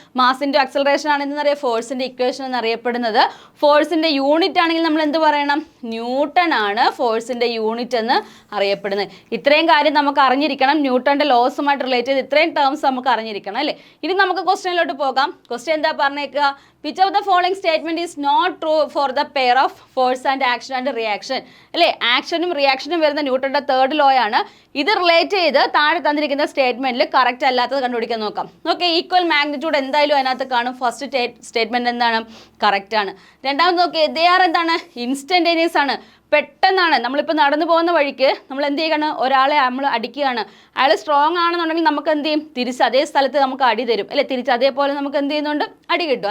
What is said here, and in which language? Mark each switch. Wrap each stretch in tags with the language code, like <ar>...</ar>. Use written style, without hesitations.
<ml>Mass into acceleration ആണ് എന്തെന്നറിയാം? ഫോഴ്സിന്റെ equation എന്നറിയപ്പെടുന്നത്. ഫോഴ്സിന്റെ യൂണിറ്റ് ആണെങ്കിൽ നമ്മൾ എന്ത് പറയണം? ന്യൂട്ടൺ ആണ് ഫോഴ്സിന്റെ യൂണിറ്റ് എന്ന് അറിയപ്പെടുന്നത്. ഇത്രയും കാര്യം നമുക്ക് അറിഞ്ഞിരിക്കണം. ന്യൂട്ടന്റെ ലോസുമായിട്ട് റിലേറ്റ് ചെയ്ത് ഇത്രയും ടേംസ് നമുക്ക് അറിഞ്ഞിരിക്കണം അല്ലേ. ഇനി നമുക്ക് ക്വസ്റ്റ്യനിലോട്ട് പോകാം. ക്വസ്റ്റ്യൻ എന്താ പറഞ്ഞേക്കുക?</ml> <en>Which of the following statement is not true for the pair of force and action and reaction?</en> <ml>അല്ലേ, ആക്ഷനും റിയാക്ഷനും വരുന്ന ന്യൂട്ടന്റെ തേർഡ് ലോ ആണ്. ഇത് റിലേറ്റ് ചെയ്ത് താഴെ തന്നിരിക്കുന്ന സ്റ്റേറ്റ്മെന്റിൽ കറക്റ്റ് അല്ലാത്തത് കണ്ടുപിടിക്കാൻ നോക്കാം. ഓക്കെ, ഈക്വൽ മാഗ്നിറ്റ്യൂഡ് എന്തായാലും അതിനകത്ത് കാണും. ഫസ്റ്റ് സ്റ്റേറ്റ്മെന്റ് എന്താണ്? കറക്റ്റ് ആണ്. രണ്ടാമത് നോക്കിയേ,</ml> <en>they are</en> <ml>എന്താണ്? ഇൻസ്റ്റന്റേനിയസ് ആണ്. പെട്ടെന്നാണ് നമ്മളിപ്പോൾ നടന്നു പോകുന്ന വഴിക്ക് നമ്മൾ എന്ത് ചെയ്യണം, ഒരാളെ നമ്മൾ അടിക്കുകയാണ്, അയാൾ സ്ട്രോങ് ആണെന്നുണ്ടെങ്കിൽ നമുക്ക് എന്ത് ചെയ്യും, തിരിച്ച് അതേ സ്ഥലത്ത് നമുക്ക് അടി തരും അല്ലേ, തിരിച്ച് അതേപോലെ നമുക്ക് എന്ത് ചെയ്യുന്നുണ്ട്, അടി കിട്ടും.</ml>